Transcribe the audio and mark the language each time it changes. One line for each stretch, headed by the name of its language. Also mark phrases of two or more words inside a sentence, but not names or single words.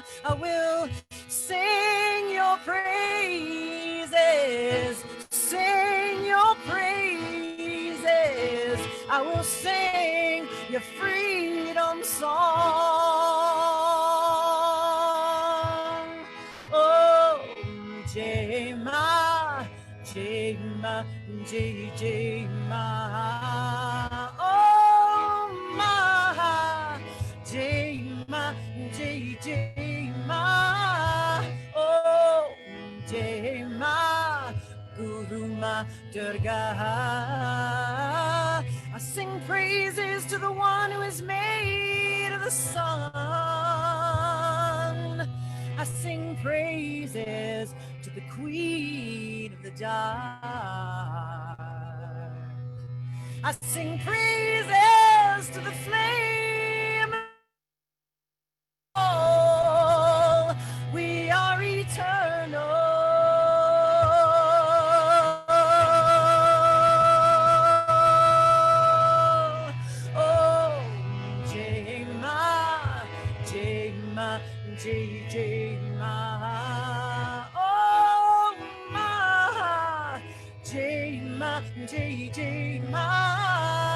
English: I will sing your praises, sing your praises. I will sing your freedom song.
Hindi: ओह, जय माँ, जय माँ, जय माँ. ओह, माँ, जय माँ, जय माँ. ओह, जय माँ, गुरु माँ दुर्गा.
English: I sing praises to the one who is made of the sun. I sing praises to the queen of the dark. I sing praises to the flame. Oh, we are eternal.
Hindi: ओह, जय माँ, जय माँ, जय माँ. ओह, माँ, जय माँ, जय माँ.